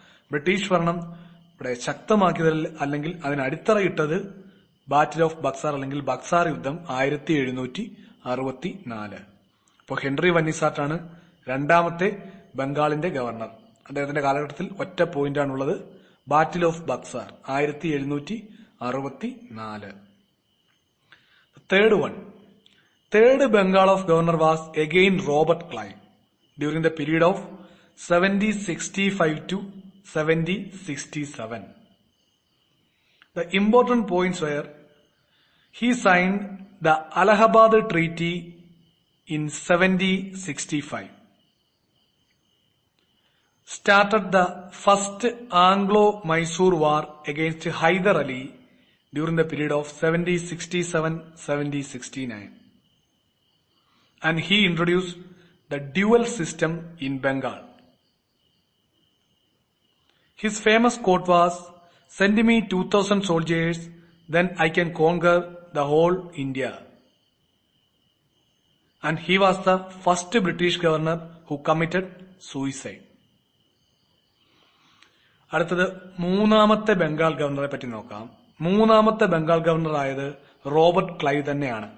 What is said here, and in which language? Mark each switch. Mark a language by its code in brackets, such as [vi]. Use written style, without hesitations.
[ml] British ഭരണം ഇവിടെ ശക്തമാക്കിയതിൽ അല്ലെങ്കിൽ അതിന് അടിത്തറയിട്ടത് ബാറ്റിൽ ഓഫ് ബക്സാർ അല്ലെങ്കിൽ ബക്സാർ യുദ്ധം 1764. അപ്പോൾ ഹെൻറി വന്നിസാർട്ടാണ് രണ്ടാമത്തെ ബംഗാളിന്റെ ഗവർണർ. അദ്ദേഹത്തിന്റെ കാലഘട്ടത്തിൽ ഒറ്റ പോയിന്റാണുള്ളത്, battle of Buxar 1764. [en] Third Bengal of governor was again Robert Clive during the period of 1765 to 1767. The important points were he signed the Allahabad Treaty in 1765, started the first Anglo-Mysore War against Hyder Ali during the period of 1767-1769, and he introduced the dual system in Bengal. His famous quote was, "Send me 2,000 soldiers, then I can conquer the whole India." And he was the first British governor who committed suicide. [ml] അടുത്തത് മൂന്നാമത്തെ ബംഗാൾ ഗവർണറെ പറ്റി നോക്കാം. മൂന്നാമത്തെ Bengal governor ആയത് Robert Clive തന്നെയാണ്.